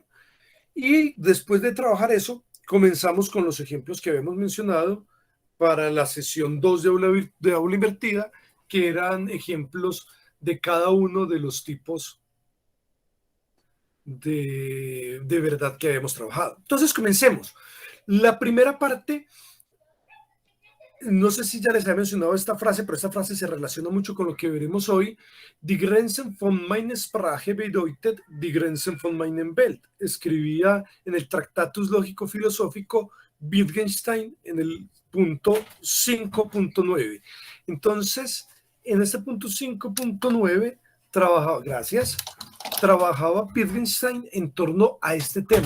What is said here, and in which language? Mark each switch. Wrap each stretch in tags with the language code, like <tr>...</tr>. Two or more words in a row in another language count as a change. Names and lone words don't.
<es>Y después de trabajar eso, comenzamos con los ejemplos que habíamos mencionado para la sesión 2 de aula invertida, que eran ejemplos de cada uno de los tipos de verdad que habíamos trabajado. Entonces, comencemos. La primera parte, no sé si ya les había mencionado esta frase, pero esta frase se relaciona mucho con lo que veremos hoy.</es> <de>Die Grenzen von meiner Sprache bedeutet die Grenzen von meinem Welt.</de> <es>Escribía en el Tractatus Lógico-Filosófico Wittgenstein en el punto 5.9. Entonces, en este punto 5.9 trabajaba Wittgenstein en torno a este tema.</es>